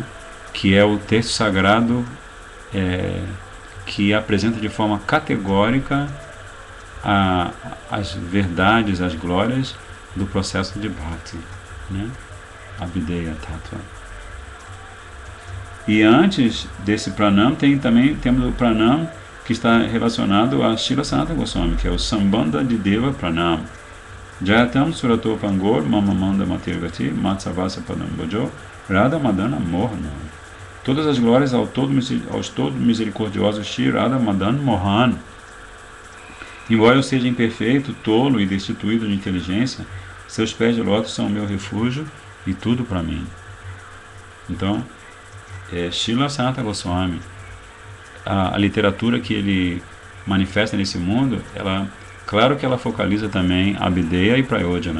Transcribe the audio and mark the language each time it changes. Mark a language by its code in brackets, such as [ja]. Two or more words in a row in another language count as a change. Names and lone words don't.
[pt] Que é o texto sagrado que apresenta de forma categórica as verdades, as glórias do processo de Bhakti, né? [sa] अभिधेय तत्त्व. [pt] E antes desse pranam temos o pranam que está relacionado a Srila Sanatana Goswami, que é o Sambandha de Deva Pranam. [sa] जयतां सुरतौ पङ्गोर् मममन्द मतेर्गती मत्सर्वस्व पदाम्भोजौ राधा मदन मोहनौ. [pt] Todas as glórias aos todo misericordiosos Shri Radha Madan Mohan. Embora eu seja imperfeito, tolo e destituído de inteligência, seus pés de lótus são o meu refúgio e tudo para mim. Então, Srila Sanatana Goswami, a literatura que ele manifesta nesse mundo, claro que ela focaliza também Abhideya e Prayojana,